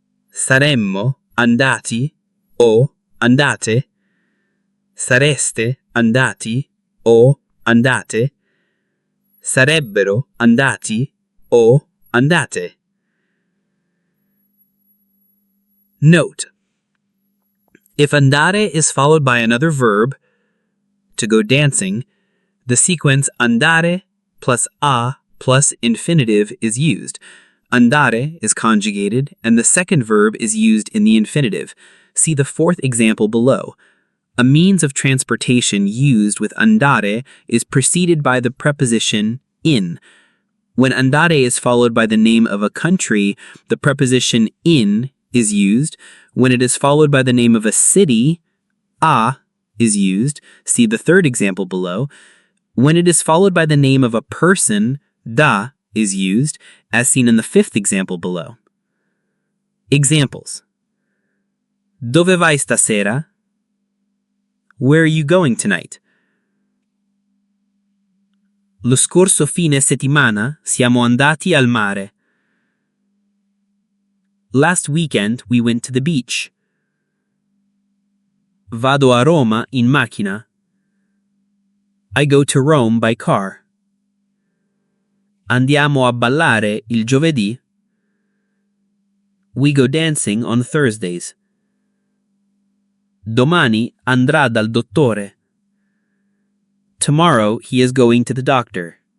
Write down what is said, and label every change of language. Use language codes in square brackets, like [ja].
[it] Saremmo andati o andate. Sareste andati o andate. Sarebbero andati o andate. [en] Note: if andare is followed by another verb, to go dancing, the sequence andare plus a plus infinitive is used. Andare is conjugated, and the second verb is used in the infinitive. See the fourth example below. A means of transportation used with andare is preceded by the preposition in. When andare is followed by the name of a country, the preposition in is used. When it is followed by the name of a city, a is used. See the third example below. When it is followed by the name of a person, da is used, as seen in the fifth example below. Examples: [it] Dove vai stasera? [en] Where are you going tonight? [it] Lo scorso fine settimana siamo andati al mare. [en] Last weekend we went to the beach. [it] Vado a Roma in macchina. [en] I go to Rome by car. [it] Andiamo a ballare il giovedì. [en] We go dancing on Thursdays. [it] Domani andrà dal dottore. [en] Tomorrow he is going to the doctor.